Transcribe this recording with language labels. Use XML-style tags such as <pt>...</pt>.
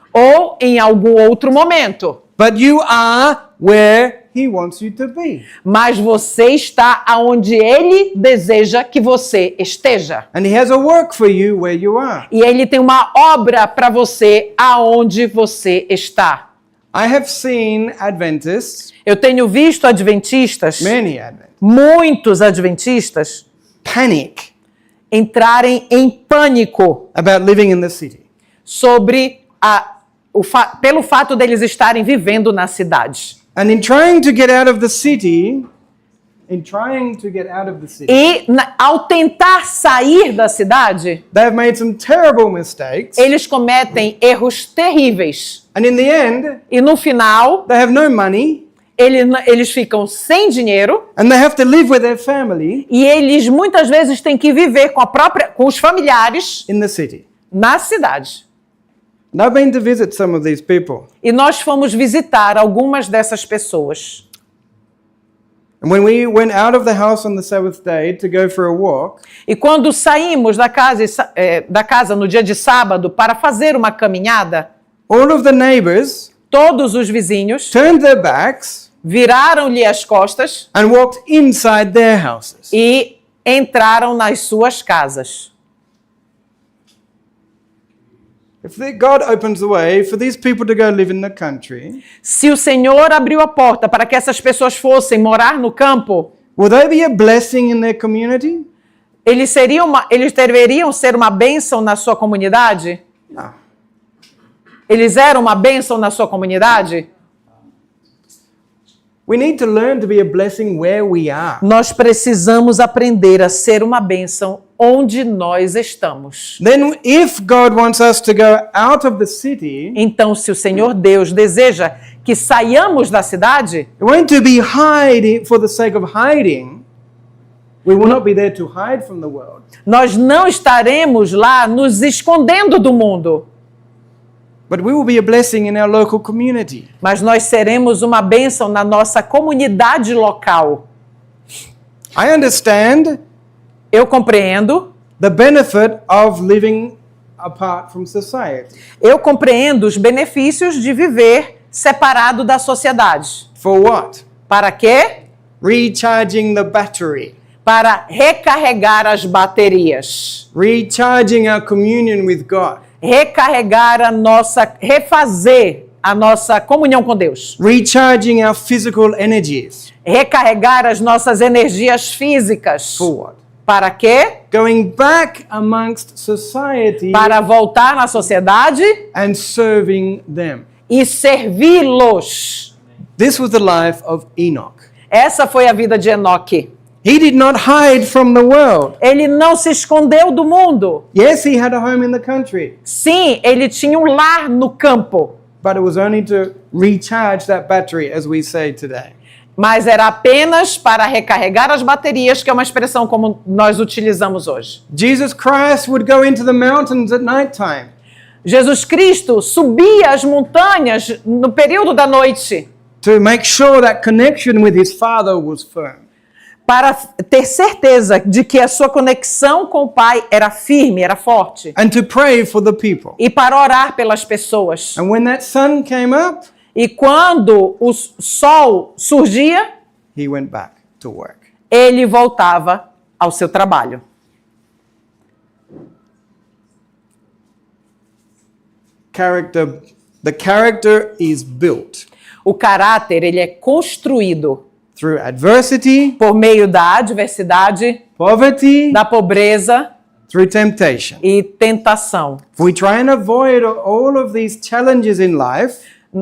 <pt>ou em algum outro momento,</pt> <en>But you are where He wants you to be.</en> <pt>mas você está aonde Ele deseja que você esteja.</pt> <en>And He has a work for you where you are.</en> <pt>E Ele tem uma obra para você aonde você está.</pt> <en>I have seen Adventists,</en> <pt>Eu tenho visto adventistas,</pt> <en>many Adventists,</en> <pt>muitos adventistas,</pt> <en>panic</en> <pt>entrarem em pânico</pt> <en>about living in the city.</en> <pt>sobre pelo fato deles estarem vivendo na cidade.</pt> <en>And in trying to get out of the city,</en> <pt>E ao tentar sair da cidade,</pt> <en>they have made some terrible mistakes.</en> <pt>eles cometem erros terríveis.</pt> <en>And in the end,</en> <pt>E no final,</pt> <en>they have no money</en> <pt>eles ficam sem dinheiro</pt> <en>and they have to live with their family</en> <pt>e eles muitas vezes têm que viver com os familiares</pt> <en>in the city.</en> <pt>na cidade.</pt> <en>And I've been to visit some of these people.</en> <pt>E nós fomos visitar algumas dessas pessoas.</pt> <en>And when we went out of the house on the Sabbath day to go for a walk,</en> <pt>E quando saímos da casa no dia de sábado para fazer uma caminhada,</pt> <en>all of the neighbors</en> <pt>todos os vizinhos</pt> <en>turned their backs</en> <pt>viraram-lhe as costas</pt> <en>and walked inside their houses.</en> <pt>e entraram nas suas casas.</pt> <en>If God opens the way for these people to go live in the country,</en> <pt>Se o Senhor abriu a porta para que essas pessoas fossem morar no campo,</pt> <en>will they be a blessing in their community?</en> <pt>eles deveriam ser uma bênção na sua comunidade?</pt> <en>No.</en> <pt>Eles eram uma bênção na sua comunidade?</pt> <en>We need to learn to be a blessing where we are.</en> <pt>Nós precisamos aprender a ser uma bênção onde nós estamos.</pt> <en>Then if God wants us to go out of the city,</en> <pt>Então, se o Senhor Deus deseja que saiamos da cidade,</pt> <en>it won't to be hiding for the sake of hiding. We will not be there to hide from the world.</en> <pt>nós não estaremos lá nos escondendo do mundo,</pt> <en>But we will be a blessing in our local community.</en> <pt>mas nós seremos uma bênção na nossa comunidade local.</pt> <en>I understand</en> <pt>Eu compreendo</pt> <en>the benefit of living apart from society.</en> <pt>Eu compreendo os benefícios de viver separado da sociedade.</pt> <en>For what?</en> <pt>Para quê?</pt> <en>Recharging the battery.</en> <pt>Para recarregar as baterias.</pt> <en>Recharging our communion with God.</en> <pt>Refazer a nossa comunhão com Deus.</pt> <en>Recharging our physical energies.</en> <pt>Recarregar as nossas energias físicas.</pt> <en>For what?</en> <pt>Para quê?</pt> <en>Going back amongst society</en> <pt>Para voltar na sociedade</pt> <en>and serving them.</en> <pt>e servi-los.</pt> <en>This was the life of Enoch.</en> <pt>Essa foi a vida de Enoque.</pt> <en>He did not hide from the world.</en> <pt>Ele não se escondeu do mundo.</pt> <en>Yes, he had a home in the country,</en> <pt>Sim, ele tinha um lar no campo,</pt> <en>but it was only to recharge that battery, as we say today.</en> <pt>mas era apenas para recarregar as baterias, que é uma expressão como nós utilizamos hoje.</pt> <en>Jesus Christ would go into the mountains at nighttime</en> <pt>Jesus Cristo subia as montanhas no período da noite</pt> <en>to make sure that connection with his Father was firm.</en> <pt>para ter certeza de que a sua conexão com o Pai era firme, era forte,</pt> <en>And to pray for the people.</en> <pt>e para orar pelas pessoas.</pt> <en>And when that sun came up,</en> <pt>E quando o sol surgia,</pt> <en>he went back to work.</en> <pt>ele voltava ao seu trabalho.</pt> <en>The character is built</en> <pt>O caráter, ele é construído</pt> <en>through adversity,</en> <pt>por meio da adversidade,</pt> <en>poverty,</en> <pt>da pobreza</pt> <en>through temptation.</en> <pt>e tentação.</pt> <en>If we try and avoid all of these challenges in life,</en>